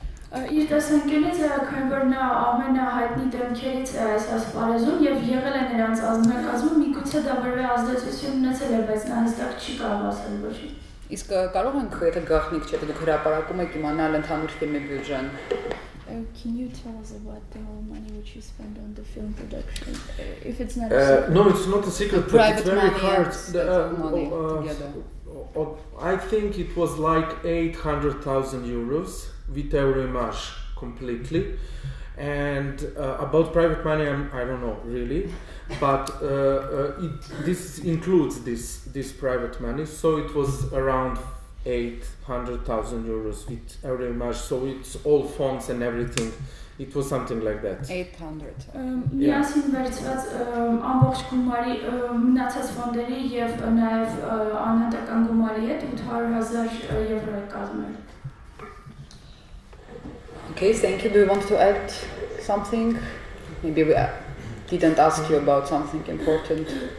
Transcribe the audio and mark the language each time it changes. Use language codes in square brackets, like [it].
[hy] Իր տեսանկյունից քանի որ նա ամենահայտնի դեմքերից է այս ասպարեզում եւ եղել է նրանց ազնվակազմում, միգուցե դա որևէ ազդեցություն ունեցել է, բայց նա հստակ չի կարող ասել ոչինչ։ Իսկ կարող ենք եթե գաղտնիք չէ, դուք հրապարակում եք իմանալ ընդհանուր ֆիլմի բյուջեն։ [en] Can you tell us about the whole money which you spent on the film production? If it's not a secret. No, it's not a secret, but it's very hard. Money together. I think it was like 800,000 euros with Euroimage completely. And about private money, I don't know really, but this includes this private money. So it was around 800,000 euros with Euroimage. So it's all fonts and everything. It was something like that. 800. [hy] Միասին վերցված ամբողջ գումարի մնացած ֆոնդերի եւ նաեւ անհատական գումարի հետ 800,000 եվրո է կազմել։ [en] Okay, thank you. Do you want to add something? Maybe we didn't ask you about something important.